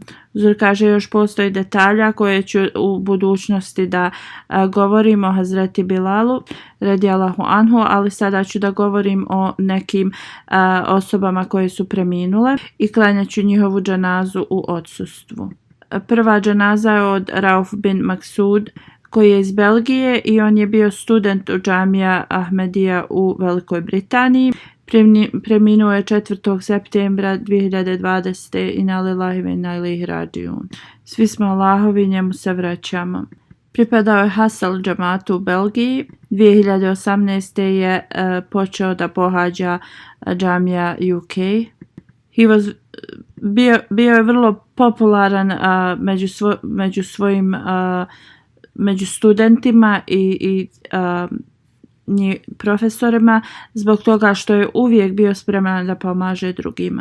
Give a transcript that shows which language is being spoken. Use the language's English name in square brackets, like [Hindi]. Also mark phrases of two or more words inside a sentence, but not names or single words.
[Bosnian] Zur kaže još postoji detalja koje ću u budućnosti da govorim o Hazreti Bilalu [Arabic] رضي الله عنه, [Bosnian] ali sada ću da govorim o nekim osobama koje su preminule i klanjat ću njihovu dženazu u odsustvu. Prva dženaza je od Rauf bin Maksud koji je iz Belgije i on je bio student u džamija Ahmedija u Velikoj Britaniji. Preminuo je 4. septembra 2020. [Arabic] إنا لله وإنا إليه راجعون. [Bosnian] Svi smo Allahovi, njemu se vraćamo. Pripadao je Hasal džamatu u Belgiji. 2018. je počeo da pohađa džamija UK. Bio je vrlo popularan među studentima i profesorima zbog toga što je uvijek bio spreman da pomaže drugima.